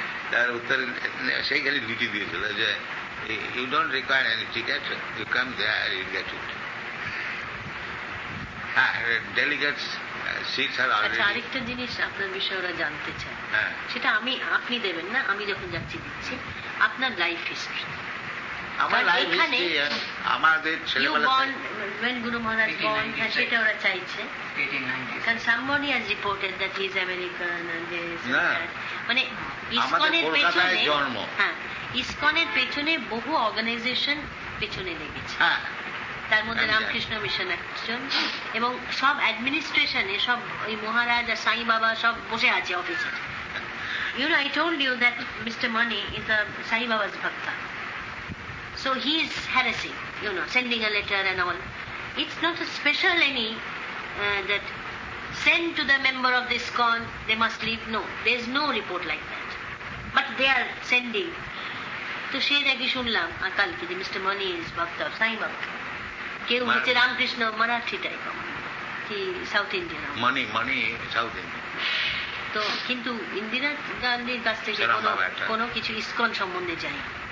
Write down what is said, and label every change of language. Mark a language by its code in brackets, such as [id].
[bn] তার উত্তর সেইখানে লিখে দিয়েছিল যে [en] you don't require any ticket, you come there, you get it. Delegates seats are already. [bn] আচ্ছা, আরেকটা জিনিস আপনার বিষয়ে ওরা জানতে চায়, সেটা আপনি দেবেন না, আমি যখন যাচ্ছি দিচ্ছি, আপনার লাইফ হিস্ট্রি। আমার লাইফ হিস্ট্রি, আমাদের ছেলেবেলা [en] when Guru Maharaj born, [bn] সেটা ওরা চাইছে, কারণ [en] somebody has reported that he is American and this and that. [bn] মানে ইসকনের পেছনে, ইসকনের পেছনে বহু অর্গানাইজেশন পেছনে লেগেছে। তার মধ্যে আমি জানি। রামকৃষ্ণ মিশন একজন, এবং সব অ্যাডমিনিস্ট্রেশনে সব ওই মহারাজ আর সাই বাবা সব বসে আছে অফিসে। [en] You know, I told you that Mr. Mani is a Sai Baba's bhakta. So he is harassing, you know, sending a letter and all. It's not a special any that send to the member of this ISKCON, they must leave. No, there is no report like that. But they are sending. [bn] তো সে নাকি শুনলাম কালকে যে [en] Mister Moni is ভক্ত of Sai Baba. [bn] কেউ হচ্ছে Ramakrishna Marathi type, কি সাউথ ইন্ডিয়ান মানি সাউথ ইন্ডিয়ান। তো কিন্তু ইন্দিরা গান্ধীর কাছ থেকে কোনো কিছু ইসকন সম্বন্ধে জানি।